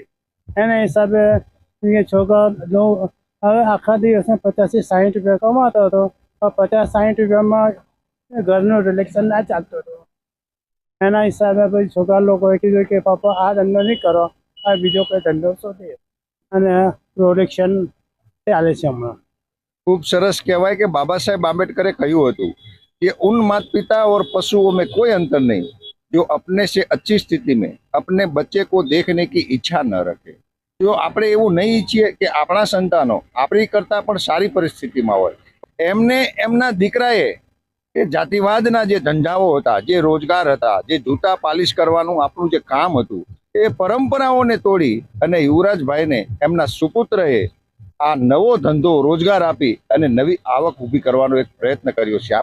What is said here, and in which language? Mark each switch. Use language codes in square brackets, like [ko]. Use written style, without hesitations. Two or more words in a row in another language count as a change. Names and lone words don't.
[gu] એના હિસાબે છોકરા હવે આખા દિવસને 50-60 રૂપિયા કમાતો હતો, 50-60 રૂપિયામાં ઘરનું રિલેક્શન ના ચાલતું હતું। એના હિસાબે પછી છોકરા લોકોએ કીધું કે પપ્પા આ ધંધો નહીં કરો, આ બીજો કોઈ ધંધો શોધીએ અને પ્રોડક્શન ચાલે છે હમણાં। ખૂબ સરસ કહેવાય [hi] कि बाबा साहेब आंबेडकरे [gu] કહ્યું હતું [hi] कि उन माता पिता और पशुओं में कोई अंतर नहीं जो अपने से अच्छी स्थिति में अपने बच्चे को देखने की इच्छा न रखे। [gu] जो આપણે એવું નહીં ઈચ્છીએ કે આપણા સંતાનો આપણી કરતા પણ સારી પરિસ્થિતિમાં હોય, એમને એમના દીકરાએ એ જાતિવાદના જે ધંધાઓ હતા, જે રોજગાર હતા, જે જૂતા પાલિશ કરવાનું આપણું જે કામ હતું, એ પરંપરાઓને તોડી અને યુવરાજભાઈને એમના સુપુત્રએ આ નવો ધંધો રોજગાર આપી અને નવી આવક ઊભી કરવાનો એક પ્રયત્ન કર્યો છે।